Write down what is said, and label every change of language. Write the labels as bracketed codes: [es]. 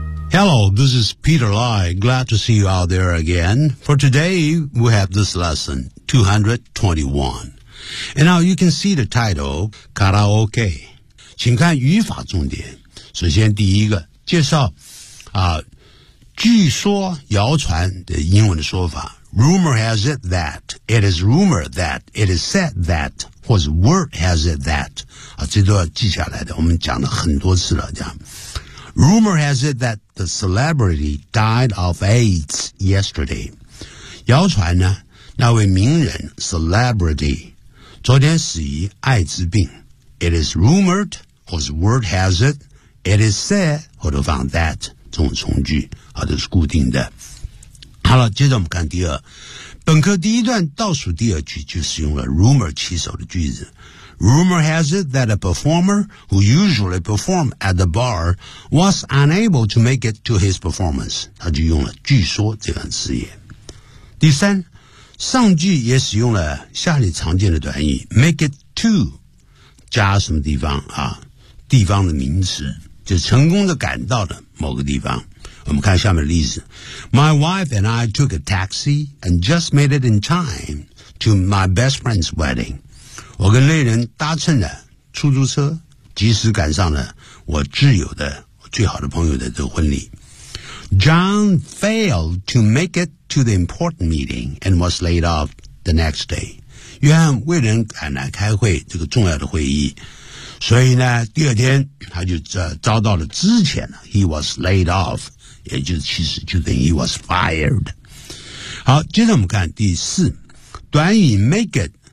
[en] Hello, this is Peter Lai. Glad to see you out there again. For today, we have this lesson, 221. And now you can see the title, Karaoke. [zh] 请看语法重点。首先第一个介绍据说谣传的英文的说法。 [en] Rumor has it that, it is rumor that, it is said that, 或者 word has it that. [zh] 这都要记下来的，我们讲了很多次了，这样。 [en] Rumor has it that the celebrity died of AIDS yesterday. [zh] 谣传呢，那位名人 celebrity 昨天死于艾滋病。 [en] It is rumored, whose word has it, it is said, [zh] 或者放 [en] that [zh] 这种从句啊都是固定的。好了，接着我们看第二，本课第一段倒数第二句就是用了 rumor 起手的句子。 [en] Rumor has it that a performer who usually performed at the bar was unable to make it to his performance. [zh] 他就用了据说这个词语。第三，上句也使用了下列常见的短语 make it to 加什么地方啊？地方的名词，就成功的赶到的某个地方。我们看下面的例子 [en] My wife and I took a taxi and just made it in time to my best friend's wedding. [zh] 我跟恋人搭乘了出租车，及时赶上了我挚友的最好的朋友的这个婚礼。 [en] John failed to make it to the important meeting and was laid off the next day. [zh] 约翰未能赶来开会这个重要的会议，所以呢，第二天他就遭到了之前了。 [en] He was laid off， [zh] 也就是其实就等于 [en] he was fired。 [zh] 好，接着我们看第四，短语 make it。